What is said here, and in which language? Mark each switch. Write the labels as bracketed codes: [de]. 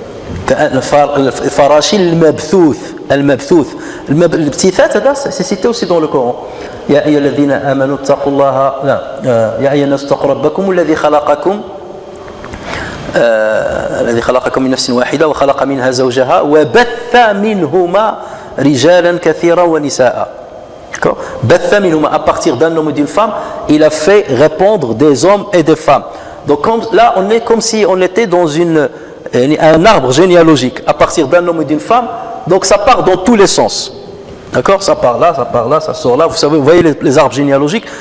[ar] الفراشي المبثوث الابتثاث هذا [fr] c'est cité aussi dans le Coran. [ar] يا أيها الذين آمنوا اتقوا الله يا أيها الناس اتقوا ربكم الذي خلقكم من نفس واحدة وخلق منها زوجها وبث منهما رجالا كثيرا ونساء. D'accord? Batha minhuma, [fr] à partir d'un homme et d'une femme, il a fait répondre des hommes et des femmes. Donc là, on est comme si on était dans un arbre généalogique à partir d'un homme et d'une femme. Donc ça part dans tous les sens. D'accord? Ça part là, ça part là, ça sort là. Vous savez, vous voyez les arbres généalogiques.